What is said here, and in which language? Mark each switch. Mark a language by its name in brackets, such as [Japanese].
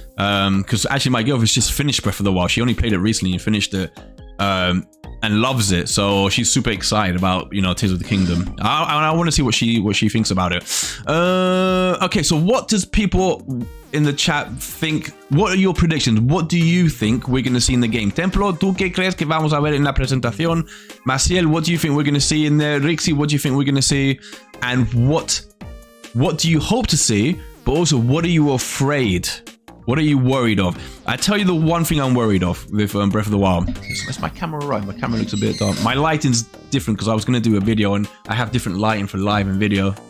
[English] Because actually my girlfriend's just finished Breath of the Wild. She only played it recently and finished it. And loves it, so she's super excited about Tears of the Kingdom. I want to see what she thinks about it. Okay, so what does people in the chat think? What are your predictions? What do you think we're going to see in the game? [Spanish] Templo, ¿tú qué crees que vamos a ver en la presentación? [English] Maciel, what do you think we're going to see in there? Rixie, what do you think we're going to see? And what do you hope to see? But also, what are you afraid? What are you worried of? I tell you the one thing I'm worried of with Breath of the Wild. Is my camera right? My camera looks a bit dark. My lighting's different because I was going to do a video and I have different lighting for live and video.